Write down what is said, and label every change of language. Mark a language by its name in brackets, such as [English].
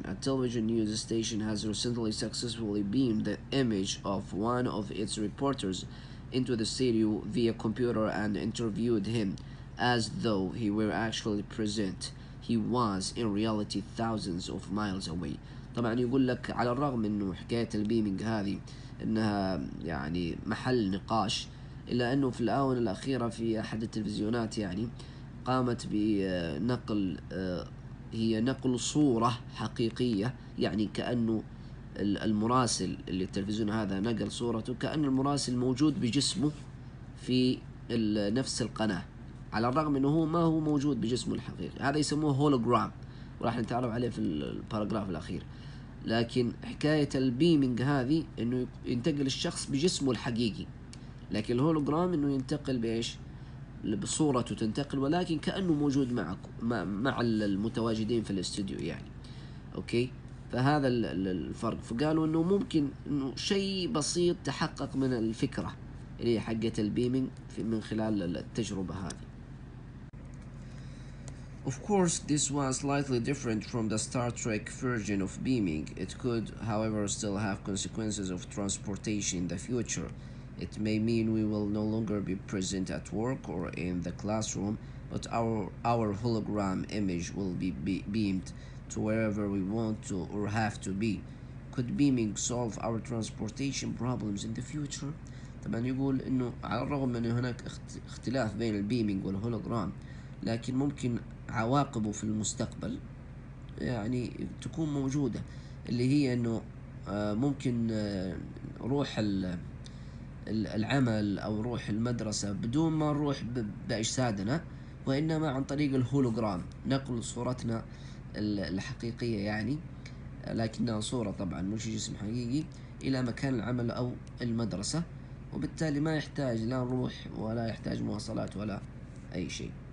[English] A television news station has recently successfully beamed the image of one of its reporters into the studio via computer and interviewed him as though he were actually present. He was in reality thousands of miles away. [Arabic] طبعا يقول لك على الرغم انه حكاية البيمينج هذه انها يعني محل نقاش، إلا أنه في الآونة الأخيرة في أحد التلفزيونات يعني قامت بنقل هي نقل صورة حقيقية، يعني كأنه المراسل اللي التلفزيون هذا نقل صورته كأن المراسل موجود بجسمه في نفس القناة، على الرغم أنه هو ما هو موجود بجسمه الحقيقي. هذا يسموه هولوجرام، وراح نتعرف عليه في الباراجراف الأخير. لكن حكاية البيمينج هذه أنه ينتقل الشخص بجسمه الحقيقي، لكن الهولوجرام انه ينتقل بايش؟ بصورته تنتقل، ولكن كأنه موجود مع المتواجدين في الاستوديو يعني. اوكي، فهذا الفرق. فقالوا انه ممكن انه شيء بسيط تحقق من الفكرة اللي هي حقة البيمينج من خلال التجربة هذه. [English] Of course, this was slightly different from the Star Trek version of beaming. It could, however, still have consequences of transportation in the future. It may mean we will no longer be present at work or in the classroom, but our hologram image will be beamed to wherever we want to or have to be. Could beaming solve our transportation problems in the future? [Arabic] طبعا يقول انه على الرغم من هناك اختلاف بين البيمينج والهولوجرام، لكن ممكن عواقبه في المستقبل يعني تكون موجودة، اللي هي انه ممكن روح العمل أو روح المدرسة بدون ما نروح بأجسادنا، وإنما عن طريق الهولوجرام نقل صورتنا الحقيقية يعني، لكنها صورة طبعا مش جسم حقيقي، إلى مكان العمل أو المدرسة، وبالتالي ما يحتاج لا نروح ولا يحتاج مواصلات ولا أي شيء.